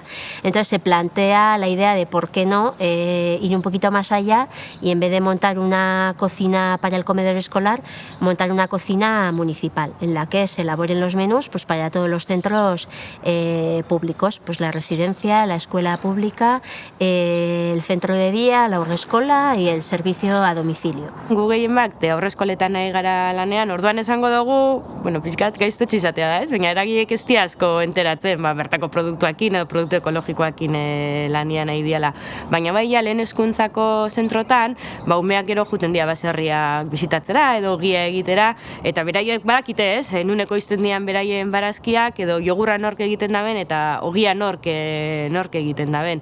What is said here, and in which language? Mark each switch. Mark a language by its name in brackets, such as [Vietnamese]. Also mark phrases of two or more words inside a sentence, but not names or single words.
[Spanish] Entonces se plantea la idea de por qué no ir un poquito más allá y en vez de montar una cocina para el comedor escolar, montar una cocina municipal en la que se elaboren los menús pues, para todos los centros públicos, pues la residencia, la escuela pública, el centro de día, la haurreskola y el servicio a domicilio. [Basque] Gu gehienbat haurreskoletan nahi gara lanean, orduan esango dugu, bueno, pixkat gaiztotxo izatea da, ez? Baina eragileek ez dira asko enteratzen, bertako produktuakin edo produktu ekologikoakin lanian nahi diala. Baina bai lehen hezkuntzako zentrotan, umeak gero juten dira baserriak bisitatzera edo gia egitera, eta beraiek badakite ez, nun ekoizten dian beraien barazkiak edo jogurra nork egiten daben eta ogia nork egiten daben.